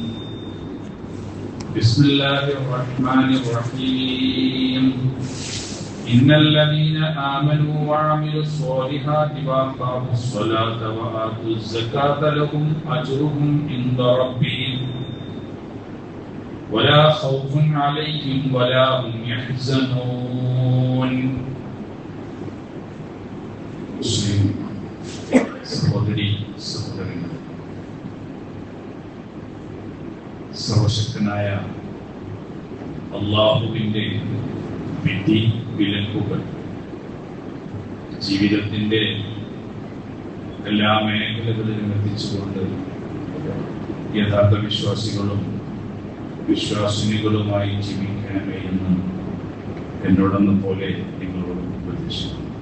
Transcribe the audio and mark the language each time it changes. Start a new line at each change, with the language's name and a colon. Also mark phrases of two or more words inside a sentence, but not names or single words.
Arabic: بسم الله الرحمن الرحيم إن الذين آمنوا وعملوا الصالحات وأقاموا الصلاة وآتوا الزكاة لهم أجرهم عند ربهم ولا خوف عليهم ولا هم يحزنون
Malayalam: മുസ്ലിം സഹോദരി സഹോദരങ്ങൾ, സർവശക്തനായ അല്ലാഹുവിൻ്റെ വിധി വിലക്കുകൾ ജീവിതത്തിൻ്റെ എല്ലാ മേഖലകളിലും എത്തിച്ചുകൊണ്ട് യഥാർത്ഥ വിശ്വാസികളും വിശ്വാസിനികളുമായി ജീവിക്കണമേ എന്ന് എന്നോടെന്ന പോലെ നിങ്ങളോട് ഉപദേശിക്കുന്നു.